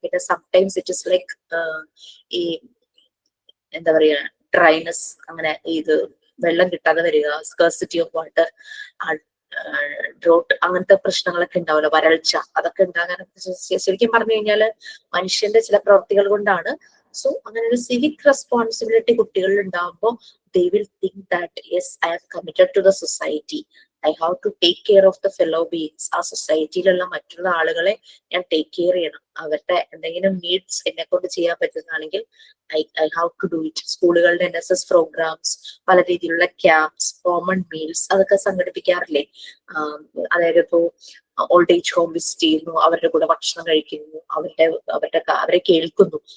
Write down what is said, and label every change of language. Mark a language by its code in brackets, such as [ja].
[ml] പിന്നെ [en] sometimes it is like [ml] ഈ എന്താ പറയാ, ഡ്രൈനസ്, അങ്ങനെ ഇത് വെള്ളം കിട്ടാതെ വരിക, സ്കേഴ്സിറ്റി ഓഫ് വാട്ടർ, ഡ്രോട്ട്, അങ്ങനത്തെ പ്രശ്നങ്ങളൊക്കെ ഉണ്ടാവില്ല, വരൾച്ച, അതൊക്കെ ഉണ്ടാകാൻ ശരിക്കും പറഞ്ഞു കഴിഞ്ഞാല് മനുഷ്യന്റെ ചില പ്രവൃത്തികൾ കൊണ്ടാണ്. സോ അങ്ങനെ ഒരു സിവിക് റെസ്പോൺസിബിലിറ്റി കുട്ടികളിൽ ഉണ്ടാകുമ്പോൾ [en] they will think that yes, I have committed to the society, I have to take care of the fellow beings. [ml] ആ സൊസൈറ്റിയിലുള്ള മറ്റുള്ള ആളുകളെ ഞാൻ ടേക്ക് കെയർ ചെയ്യണം. അവരുടെ എന്തെങ്കിലും നീഡ്സ് എന്നെ കൊണ്ട് ചെയ്യാൻ പറ്റുന്നതാണെങ്കിൽ [en] I have to do it. [ml] സ്കൂളുകളുടെ NSS പ്രോഗ്രാംസ്, പല രീതിയിലുള്ള ക്യാമ്പ്സ്, കോമൺ മീൽസ്, അതൊക്കെ സംഘടിപ്പിക്കാറില്ലേ? അതായത് ഇപ്പോ ഓൾഡ് ഏജ് ഹോം വിസിറ്റ് ചെയ്യുന്നു, അവരുടെ കൂടെ ഭക്ഷണം കഴിക്കുന്നു, അവരെ കേൾക്കുന്നു.